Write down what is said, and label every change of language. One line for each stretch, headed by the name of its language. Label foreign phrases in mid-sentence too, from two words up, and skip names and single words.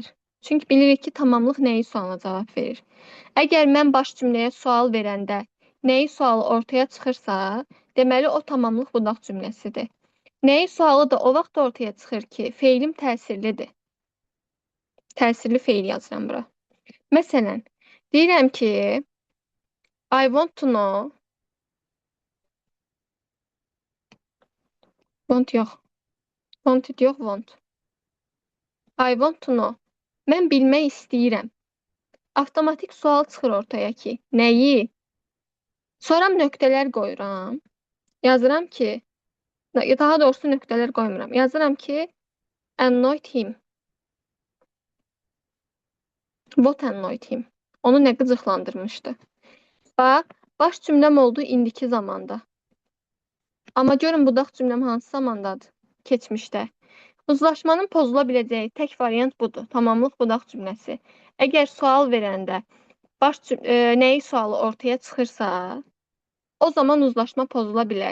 Azerbaijani: Çünki bilirik ki, tamamlıq nəyi sualına cavab verir. Əgər mən baş cümləyə sual verəndə nəyi sualı ortaya çıxırsa, deməli o tamamlıq budaq cümləsidir. Nəyi sualı da o vaxt ortaya çıxır ki, feilim təsirlidir. Təsirli feil yazıram bura. Məsələn, deyirəm ki,
English: I want to know.
Azerbaijani: Want yox.
English: Wanted yox, want. I want to know.
Azerbaijani: Mən bilmək istəyirəm. Avtomatik sual çıxır ortaya ki, nəyi? Sonra nöqtələr qoyuram. Yazıram ki, daha doğrusu nöqtələr qoymuram. Yazıram ki,
English: annoyed him. What annoyed him?
Azerbaijani: Onu nə qıcıqlandırmışdı? Bax, baş cümləm oldu indiki zamanda. Amma görün budaq cümləm hansı zamandadır? Keçmişdə. Uzlaşmanın pozula biləcəyi tək variant budur. Tamamlıq budaq cümləsi. Əgər sual verəndə nəyi sualı ortaya çıxırsa, o zaman uzlaşma pozula bilər.